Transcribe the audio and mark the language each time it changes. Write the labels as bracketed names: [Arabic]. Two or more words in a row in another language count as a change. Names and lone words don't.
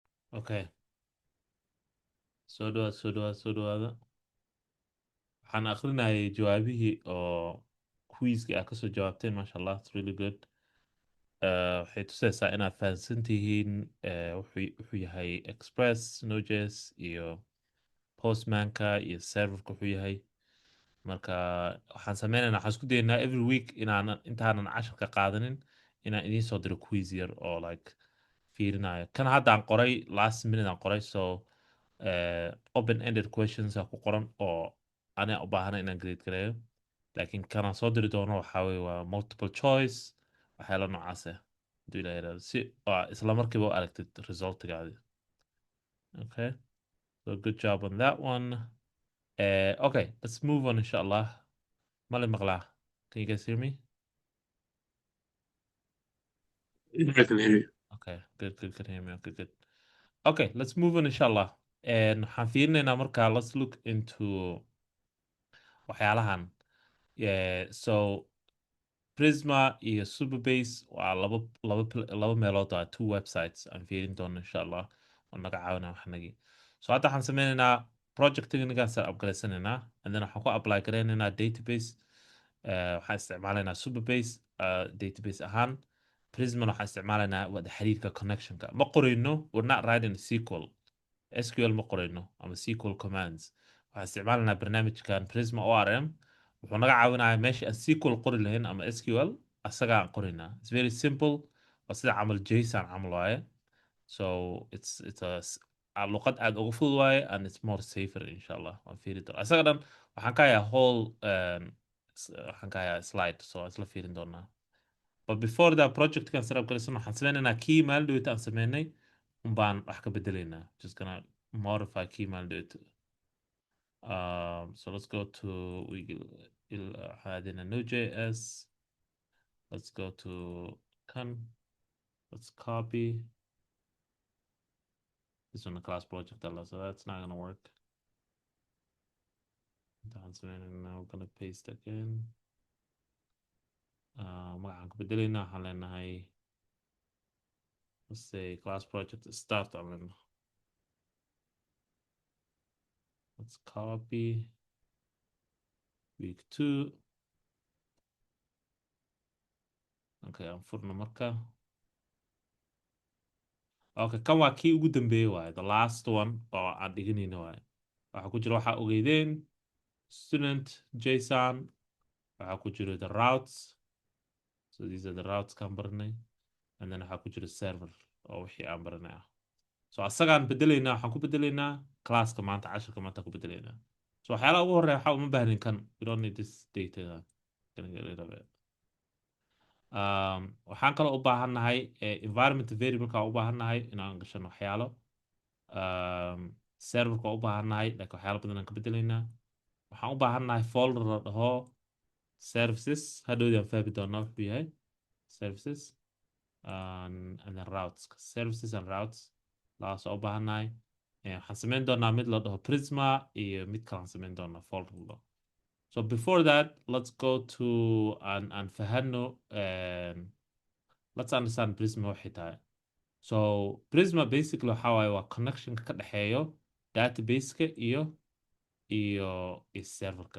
[Somali] Okay, soo dhawaada. Waxaan akrinayay jawaabihii oo quizkii aad kasoo jawaabteen. [Arabic] Masha Allah, [English] it's really good. [Somali] Waxay tusaysaa inaad fahansan tihiin wuxuu yahay Express, Node.js iyo Postmanka iyo serverka wuxuu yahay. Marka waxaan sameynaynaa, waxaan isku dayaynaa [English] every week [Somali] intaanan casharka qaadanin inaan idiin soo diro quiz yar oo like fiirinayo. Kan hadda aan qoray [English] last minute [Somali] aan qoray, [English] so open-ended questions [Somali] ku qoran oo aniga u baahana inaan grade gareeyo. Laakiin kanaan soo diri doono waxaa weye waa [English] multiple choice, [Somali] waxyaala noocaas ah haduu ilaa yiraahdo, si isla markiiba u aragtid resultigaadi. [English] Okay, so good job on that one. Okay, let's move on inshallah. Mali maqlaa? Can you guys hear me? I can hear you. Okay, good, can hear me. Okay, good. Okay, let's move on inshallah. [Somali] And waxaan fiirinaynaa markaa, [English] let's look into waxyaalahan. [Somali] So PRISMA iyo SUPABASE waa laba meelood ah, [English] two websites [Somali] aan fiirin doono inshallah oo naga caawinaa waxnagii. So hadda waxaan sameynaynaa projectganigaas upgradesanaynaa, [English] and then [Somali] waxaan ku apply gareynaynaa database. waxaan isticmaalaynaa SUPABASE database ahaan. PRISMA waxaan isticmaalaynaa wada xiriirka connectionka. Ma qorayno, [English] we're not writing SQL. [Somali] SQL ma qorayno ama SQL commands. waxaan isticmaalaynaa barnaamijkan PRISMA ORM. wuxuu naga caawinayaa meesha aan SQL qori lahayn ama SQL asaga aan qoraynaa. [English] It's very simple. [Somali] waa sida camal JSON camal waaye. [English] So it's a [Somali] luqad aad ugu fudud waaye, [English] and it's more safer inshallah. [Somali] waan fiiri doonaa asaga dhan. waxaan ka hayaa whole waxaan ka hayaa slide, so isla fiirin doonaa. [English] But before that project [Somali] kan [English] set up [Somali] galaysan, waxaan sameynaynaa key maalidowta aan sameynay baan wax ka bedelaynaa. [English] Just gonna modify [Somali] key maalidowta. [English] So let's go to adding a Node.js. Let's go to let's copy this on the class project, so that's not gonna work. Now we're gonna paste again. [Somali] waxaan ku bedelaynaa, waxaan leenahay [English] let's say class project start [Somali] aan leenahay. [English] Let's copy week 2. [Somali] Okay, aan furno marka. Okay, kan waa kii ugu dambeeyay waaye, [English] the last one [Somali] oo aan dhiganayna waaye. waxaa ku jira waxaa ogeydeen [English] student JSON, [Somali] waxaa ku jira [English] the routes, so these are the routes [Somali] kaan baranay, [English] and then [Somali] waxaa ku jira server oo wixii aan baranay ah. So asagaan bedelaynaa, waxaan ku bedelaynaa classka maanta, casharka maanta ku bedelaynaa. So waxyaalaha ugu horeeya waxaa uma baahnin kan, [English] we don't need this data. [Somali] waxaan kaloo u baahannahay [English] environment variable-ka [Somali] u baahannahay inaan gashano waxyaalo. serverka u baahannahay, like waxyaalo badan aan ka bedelaynaa. waxaan u baahannahay folder la dhaho services, hadhowdii aan fahmi doonaa wuxuu yahay services, [English] and then routes. Services and routes [Somali] laas u baahannahay. waxaan sameyn doonaa mid la dhaho PRISMA iyo mid kalaan sameyn doonaa folder la dhaho. [English] So before that, let's go to and fahano, let's understand PRISMA [Somali] waxay tahay. So PRISMA basically waxaa waaye waa connection ka dhexeeyo database-ka iyo serverka.